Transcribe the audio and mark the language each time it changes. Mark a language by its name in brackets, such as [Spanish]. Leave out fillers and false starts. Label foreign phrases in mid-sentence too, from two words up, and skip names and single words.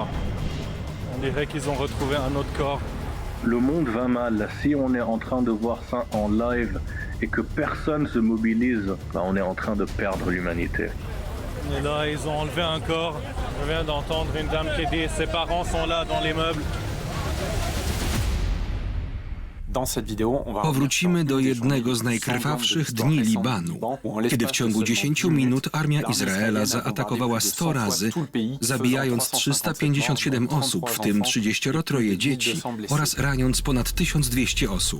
[French] On dirait qu'ils ont retrouvé un autre corps. Le monde va mal. Si on est en train de voir ça en live et que personne se mobilise, on est en train de perdre l'humanité. Et là, ils ont enlevé un corps. Je viens d'entendre une dame qui dit ses parents sont là dans l'immeuble. [Polish] Powrócimy do jednego z najkrwawszych dni Libanu, kiedy w ciągu 10 minut armia Izraela zaatakowała 100 razy, zabijając 357 osób, w tym 33 dzieci, oraz raniąc ponad 1200 osób.